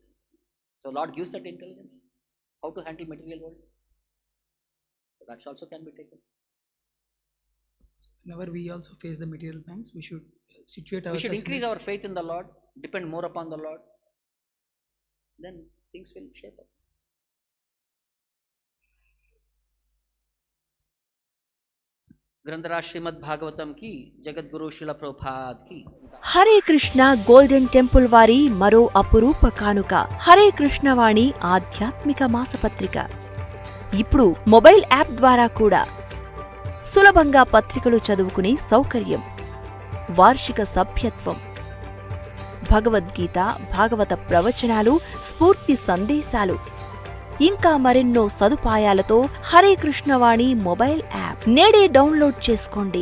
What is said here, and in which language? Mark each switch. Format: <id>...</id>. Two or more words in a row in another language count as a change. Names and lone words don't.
<en>So Lord gives that intelligence, how to handle material world. So that also can be taken. So whenever we also face the material pangs, we should situate We ourselves. should increase in our faith in the Lord, depend more upon the Lord. Then things will shape up.</en> <hi>ग्रंथराज श्रीमद् भागवतम की जगत गुरु श्रील प्रभुपाद की</hi> <te>హరే కృష్ణ గోల్డెన్ టెంపుల్ వారి మరో అపురూప కానుక హరే కృష్ణవాణి ఆధ్యాత్మిక మాసపత్రిక. ఇప్పుడు</te> <en>mobile app</en> <te>ద్వారా కూడా సులభంగా పత్రికలు చదువుకునే సౌకర్యం, వార్షిక సభ్యత్వం, భగవద్గీత, భాగవత ప్రవచనాలు, స్ఫూర్తి సందేశాలు, ఇంకా మరెన్నో సదుపాయాలతో హరే కృష్ణవాణి</te> <en>mobile app</en> <te>నేడే డౌన్లోడ్ చేసుకోండి.</te>